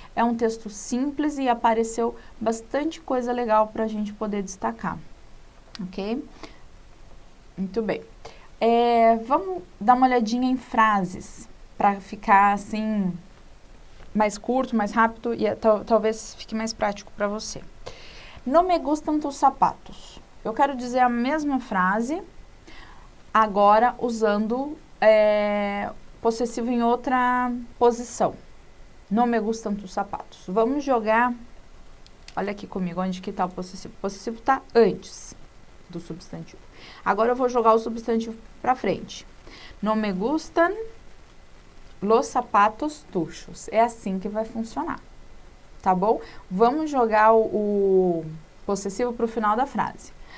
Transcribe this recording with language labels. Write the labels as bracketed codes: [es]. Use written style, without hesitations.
[pt] É um texto simples e apareceu bastante coisa legal para a gente poder destacar. Ok? Muito bem. Vamos dar uma olhadinha em frases, para ficar assim, mais curto, mais rápido e talvez fique mais prático para você. [es] No me gustan tus zapatos. [pt] Eu quero dizer a mesma frase, agora usando possessivo em outra posição. [es] No me gustan tus zapatos. [pt] Vamos jogar, olha aqui comigo, onde que está o possessivo? O possessivo está antes do substantivo. Agora eu vou jogar o substantivo para frente. [es] No me gustan los zapatos tuyos. [pt] É assim que vai funcionar, tá bom? Vamos jogar o possessivo para o final da frase.